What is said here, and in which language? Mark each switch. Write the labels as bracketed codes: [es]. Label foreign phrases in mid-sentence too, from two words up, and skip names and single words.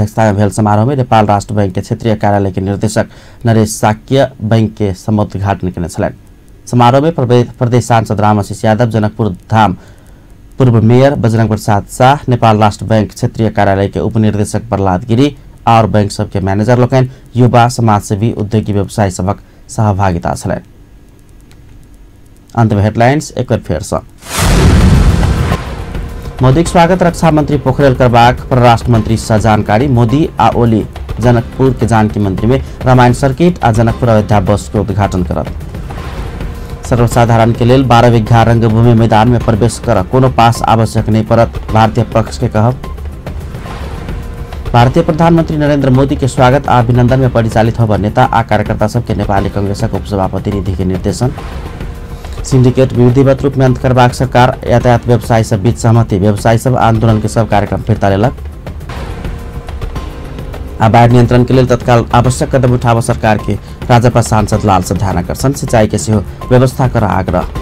[mai] अध्यक्षता में भेल समारोह में नेपाल राष्ट्र बैंक के क्षेत्रीय कार्यालय के निर्देशक नरेश साक्य बैंक के समुद्घाटन केने छलनि। समारोह में प्रदेश सांसद रामाशीष यादव, जनकपुर धाम पूर्व मेयर बजरंग प्रसाद शाह, नेपाल राष्ट्र बैंक क्षेत्रीय कार्यालय के उपनिर्देशक प्रहलाद गिरी और बैंक सब के मैनेजर लोकनि, युवा, समाजसेवी, उद्योगी, व्यवसायी सबक सहभागिता छलनि। अंत में हेडलाइंस एक बार फेर से। मोदी के स्वागत रक्षा मंत्री पोखरेल करबाक परराष्ट्र मंत्री से जानकारी। मोदी आ ओली जनकपुर के जानकी मंदिर में रामायण सर्किट आ जनकपुर अयोध्या बस के उद्घाटन करत। सर्वसाधारण के लेल 12 बीघा रंगभूमि मैदान में प्रवेश कर कोनो पास आवश्यक नहीं पड़त, भारतीय पक्ष के कहब। भारतीय प्रधानमंत्री नरेंद्र मोदी के स्वागत आ अभिनंदन में परिचालित होब नेता आ कार्यकर्ता सबके नेपाली कांग्रेसक उपसभापति निधि के निर्देशन। सिंडिकेट विधिवत रूप में अंत करबाक सरकार यातायात व्यवसायी सब बीच सहमति, व्यवसायी सब आंदोलन के सब कार्यक्रम फिरता लेलक। आ बाढ़ नियंत्रण के लिए तत्काल आवश्यक कदम उठाव सरकार के राजपा सांसद लाल ध्यानाकर्षण, सिंचाई के सेहो व्यवस्था कर आग्रह।